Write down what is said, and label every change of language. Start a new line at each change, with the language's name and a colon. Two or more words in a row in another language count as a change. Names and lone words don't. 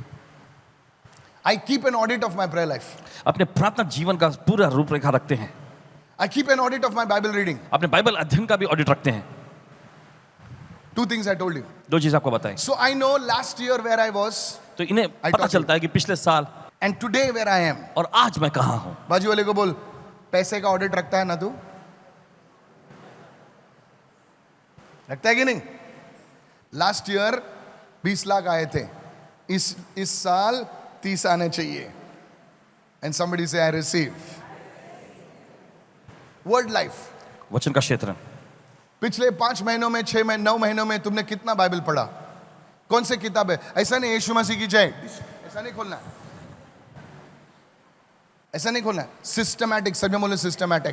English: I keep an audit of my prayer life.
Hindi: अपने प्रार्थना जीवन का पूरा रूपरेखा रखते हैं.
English: I keep an audit of my Bible reading.
Hindi: अपने बाइबल अध्ययन का भी ऑडिट रखते हैं.
English: 2 things I told you.
Hindi: 2 चीज आपको बताएं.
English: So I know last year where I was
Hindi: तो इन्हें
English: I
Hindi: पता
English: taught
Hindi: चलता है कि पिछले साल
English: and today where I am.
Hindi: और आज मैं कहाँ हूँ. बाजू वाले को बोल, पैसे का ऑडिट रखता है ना तू? रखता है कि नहीं?
English: last year
Hindi: 20 लाख आए थे, इस साल 30 आने चाहिए.
English: एंड somebody say I receive. Word life.
Hindi: वचन का क्षेत्र. पिछले 5 महीनों में 6 महीने 9 महीनों में तुमने कितना बाइबल पढ़ा? कौन सी किताब है? ऐसा नहीं यीशु मसीह की जय, ऐसा नहीं खोलना है, ऐसा नहीं खोलना है. सिस्टमैटिक. सब बोले सिस्टमैटिक.